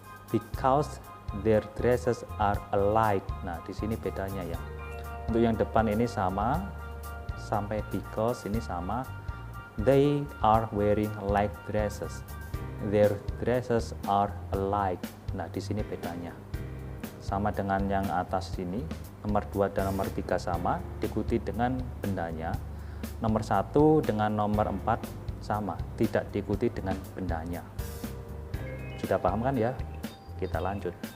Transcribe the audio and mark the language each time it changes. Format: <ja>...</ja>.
<en>Because their dresses are alike.</en> <id>Nah, di sini bedanya ya. Untuk yang depan ini sama, sampai because ini sama.</id> <en>They are wearing like dresses. Their dresses are alike.</en> <id>Nah, di sini bedanya. Sama dengan yang atas sini. Nomor 2 dan nomor 3 sama, diikuti dengan bendanya. Nomor 1 dengan nomor 4 sama, tidak diikuti dengan bendanya. Sudah paham kan ya? Kita lanjut.</id>